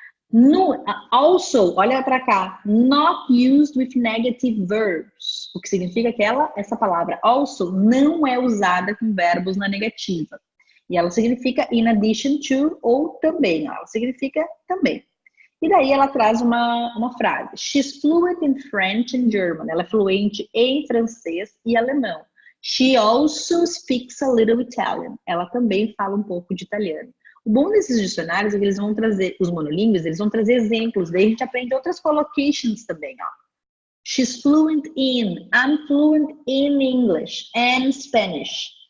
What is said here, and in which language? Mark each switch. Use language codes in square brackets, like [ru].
[pt] No also, olha para cá, [en] not used with negative verbs, [pt] o que significa que essa palavra also não é usada com verbos na negativa. E ela significa [en] in addition to [pt] ou também, ela significa também. E daí ela traz uma frase. [en] She's fluent in French and German. [pt] Ela é fluente em francês e alemão. [en] She also speaks a little Italian. [pt] Ela também fala um pouco de italiano. O bom desses dicionários é que eles vão trazer, os monolíngues, eles vão trazer exemplos. Daí a gente aprende outras collocations também, ó. [en] She's fluent in, I'm fluent in English and Spanish.